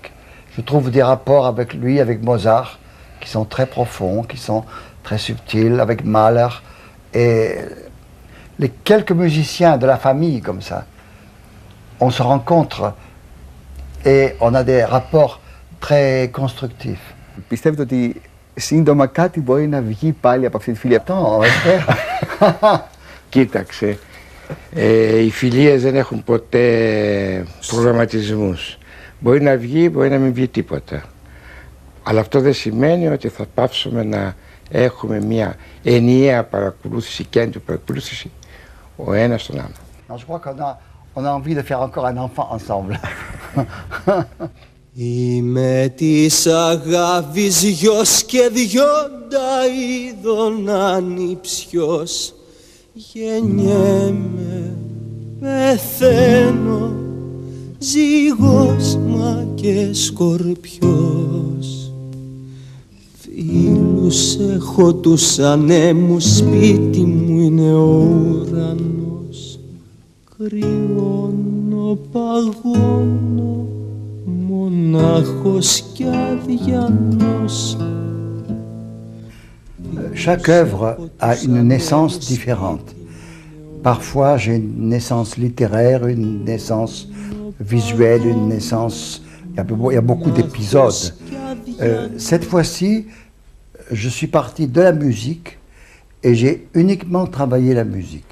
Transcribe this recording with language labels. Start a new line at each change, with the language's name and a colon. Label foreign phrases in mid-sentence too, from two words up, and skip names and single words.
French: Je trouve des rapports avec lui, avec Mozart, qui sont très profonds, qui sont très subtils, avec Mahler. Et les quelques musiciens de la famille comme ça, on se rencontre et on a des rapports très constructifs.
Greek: Πιστεύετε ότι σύντομα κάτι μπορεί να βγει πάλι από αυτή τη φιλία? Κοίταξε, οι φιλίες δεν έχουν ποτέ προγραμματισμούς. Μπορεί να βγει, μπορεί να μην βγει τίποτα. Αλλά αυτό δεν σημαίνει ότι θα πάψουμε να έχουμε μια ενιαία παρακολούθηση και αντιπαρακολούθηση ο ένας τον άλλο.
French: Je crois qu'on a envie de faire encore un enfant ensemble.
Greek: Είμαι της αγάπης γιος και δυο είδων ανιψιός. Γεννιέμαι, πεθαίνω, ζύγος μα και σκορπιός. Φίλους έχω τους ανέμους, σπίτι μου είναι ο ουρανός. Κρυώνω, παγώνω, μονάχος κι αδιανός.
French: Chaque œuvre a une naissance différente. Parfois, j'ai une naissance littéraire, une naissance visuelle, une naissance... Il y a beaucoup d'épisodes. Cette fois-ci, je suis parti de la musique et j'ai uniquement travaillé la musique.